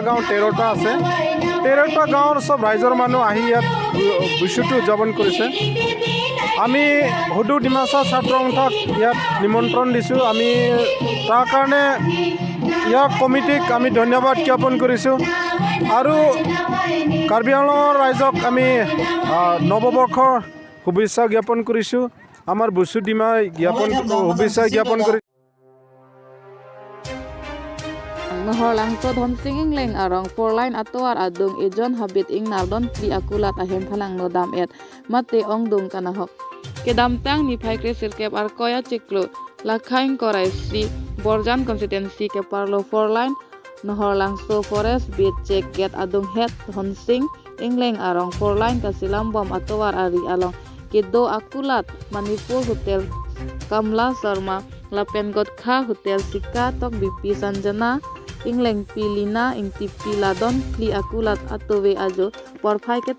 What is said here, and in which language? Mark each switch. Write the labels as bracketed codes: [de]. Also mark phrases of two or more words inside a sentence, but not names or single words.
[as] গাঁও 13টা আছে 13টা গাঁৱৰ সব ৰাইজৰ মানুহ আহি ইয়াত বসুটো উদযাপন কৰিছে আমি হুদু ডিমাচা ছাত্ৰ সন্থাক ইয়াত নিমন্ত্ৰণ দিছোঁ আমি তাৰ কাৰণে ইয়াৰ কমিটিক আমি ধন্যবাদ জ্ঞাপন কৰিছোঁ আৰু কাৰ্বি আংলঙৰ ৰাইজক আমি নৱবৰ্ষৰ শুভেচ্ছা জ্ঞাপন কৰিছোঁ আমাৰ বসুদিমা শুভেচ্ছা জ্ঞাপন কৰি [mjw] Nohor langso Dhon Sing Ingleng arong Porline Atoar adung ejon habit ing nardon pli akulat ahem phalang no dam et mate ong dung kanahok kedam tang ni phai krisir kep ar koya chiklo lakhaing korai si Borjan constituency ke parlo Porline Nohor langso forest bit check get adung het Dhon Sing Ingleng arong Porline kasilam bom Atoar ari along kedo akulat Manipur Hotel Kamla Sharma Lapen Gotkha Hotel Sika tok BP Sanjana Ingleng pilina ing tipi ladon kli akulat atowe ajo porphai ke